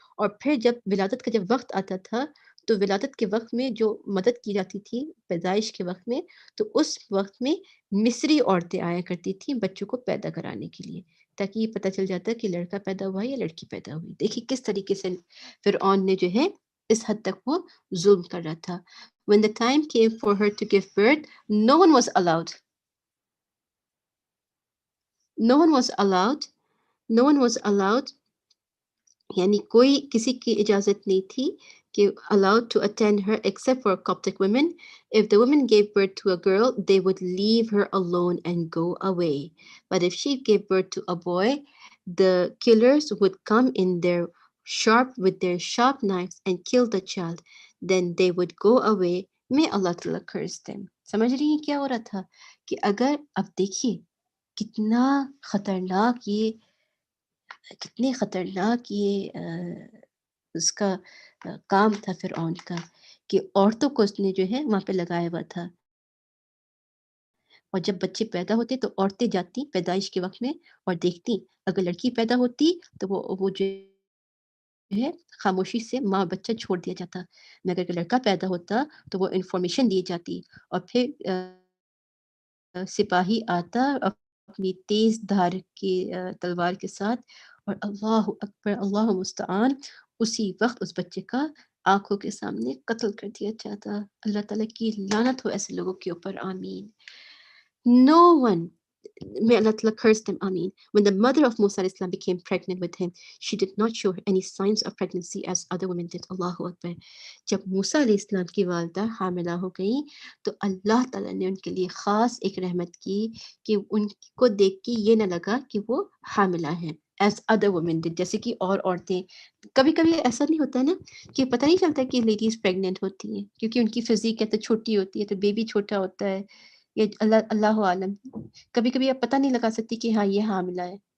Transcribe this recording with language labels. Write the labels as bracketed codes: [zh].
[hi] और फिर जब विलादत का जब वक़्त आता था, तो विलादत के वक़्त में जो मदद की जाती थी, पैदाइश के वक़्त में, तो उस वक़्त में मिस्री औरतें आया करती थीं बच्चों को पैदा कराने के लिए, ताकि ये पता चल जाता कि लड़का पैदा हुआ है या लड़की पैदा हुई। देखिए किस तरीके से फ़िरऔन ने जो है इस हद तक वो ज़ुल्म कर रहा था। [en] When the time came for her to give birth, no one was allowed. No one was allowed. No one was allowed [hi] यानी कोई किसी की इजाज़त नहीं थी कि [en] allowed to attend her except for Coptic women. If the woman gave birth to a girl, they would leave her alone and go away. But if she gave birth to a boy, the killers would come in with their sharp knives and kill the child. Then they would go away. May Allah Ta'ala curse them. [hi] समझ रही हैं क्या हो रहा था कि अगर अब देखिए कितना खतरनाक ये कितने खतरनाक ये उसका काम था फ़िरऔन का कि औरतों को उसने जो है वहाँ पे लगाया हुआ था। और जब बच्चे पैदा होते तो औरतें जाती पैदाइश के वक़्त में और देखती, अगर लड़की पैदा होती तो वो जो है खामोशी से माँ और बच्चा छोड़ दिया जाता। मगर अगर लड़का पैदा होता तो वो इन्फॉर्मेशन दी जाती और फिर सिपाही आता अपनी तेज़ धार की तलवार के साथ और [ar] अल्लाहु अकबर, अल्लाहु मुस्तआन [hi] उसी वक़्त उस बच्चे का आँखों के सामने कत्ल कर दिया जाता। अल्लाह ताला की लानत हो ऐसे लोगों के ऊपर, आमीन। [en] No one, may Allah Ta'ala curse them, Ameen. When the mother of Musa Islam became pregnant with him, she did not show any signs of pregnancy as other women did. [ar] Allahu Akbar. [hi] जब मूसा अलैहिस्सलाम की वालदा हामिला हो गई तो अल्लाह ताला ने उनके लिए ख़ास एक रहमत की कि उनको देख के ये ना लगा कि वो हामिला हैं [en] as other women did, [hi] जैसे कि और औरतें कभी-कभी ऐसा नहीं होता है ना कि पता नहीं चलता कि लेडीज़ प्रेग्नेंट होती हैं क्योंकि उनकी फ़िज़ीक या तो छोटी होती है तो बेबी छोटा होता है ये अल्लाह अल्लाहु आलम। कभी-कभी आप पता नहीं लगा सकती कि हाँ, ये हामिला है।